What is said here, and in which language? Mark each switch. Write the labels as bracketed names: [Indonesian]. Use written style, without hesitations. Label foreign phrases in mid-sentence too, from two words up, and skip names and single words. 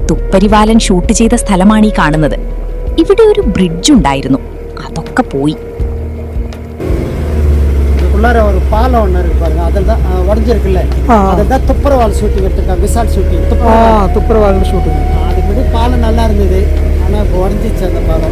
[Malayalam] മൃഗപരിപാലൻ ഷൂട്ട് ചെയ്ത സ്ഥലമാണ് ഈ കാണുന്നത്. ഇവിടെ ഒരു ബ്രിഡ്ജ് ഉണ്ടായിരുന്നു, അതൊക്കെ പോയി. [Tamil] உள்ளார ஒரு பாலம் ஒன்று இருக்கு பாருங்க, அதில் தான் உடஞ்சிருக்குல்ல, அதில் தான் துப்புரவால் ஷூட்டிங் எடுத்துருக்காங்க, விசால் ஷூட்டிங். துப்புரவால் ஷூட்டிங். அதுக்கு முன்னாடி பாலம் நல்லா இருந்தது, ஆனால் இப்போ உடஞ்சிச்சு அந்த பாலம்.